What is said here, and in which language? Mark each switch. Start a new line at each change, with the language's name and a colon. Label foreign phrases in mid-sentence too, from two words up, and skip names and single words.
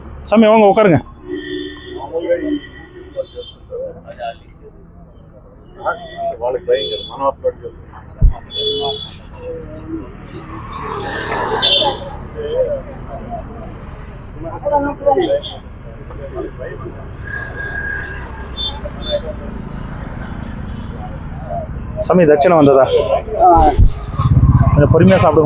Tamil: சாமி வாங்க உட்காருங்க.
Telugu: వాళ్ళకి భయం మనం అప్లోడ్ చేస్తాం.
Tamil: சாமி தட்சணை வந்ததா? கொஞ்சம் பொறுமையாக சாப்பிடுங்க.